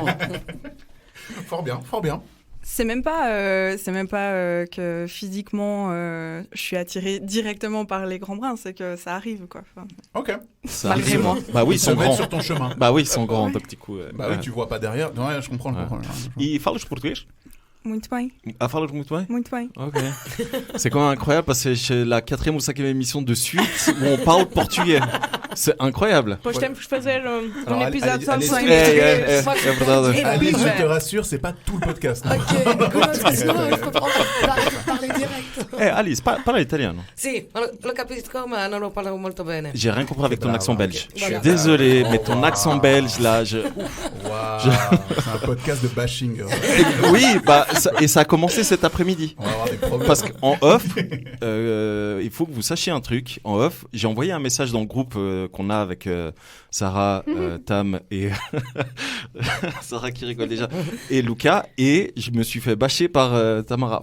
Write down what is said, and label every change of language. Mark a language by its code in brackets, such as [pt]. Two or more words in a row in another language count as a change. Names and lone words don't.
[fr] Fort bien, fort bien. C'est même pas que physiquement je suis attirée directement par les grands bruns, c'est que ça arrive quoi. Enfin, Ok. Ça malgré arrive. moi. Bah oui, ils sont Ça va être grands. sur ton chemin. Bah oui, ils sont grands, de petits coups. Bah oui, tu vois pas derrière. Ouais, je comprends. [pt] E falas português? Muito bem, Ah, falas muito bem? muito bem. Ok. [fr] C'est quand même incroyable parce que c'est la 4e ou 5e émission de suite où on parle portugais. C'est incroyable. [pt] Depois temos que fazer [fr] Alors, [pt] épisode só [fr] allez, [pt] sem É verdade. [fr] Alice, je te rassure, c'est pas tout le podcast. Ok, comment est-ce que sinon je peux parler direct? Alice, parle italiano. [it] Sì, lo capisco, ma non lo parlo molto bene. [fr] J'ai rien compris avec ton accent belge. Je suis Voilà. désolé, mais ton accent belge là, Waouh, c'est un podcast de bashing. Oui, bah ça a commencé cet après-midi. On va avoir des problèmes. Parce qu'en off, il faut que vous sachiez un truc. En off, j'ai envoyé un message dans le groupe qu'on a avec Sarah, Tam et Sarah qui rigole déjà et Lucas, et je me suis fait bâcher par Tamara.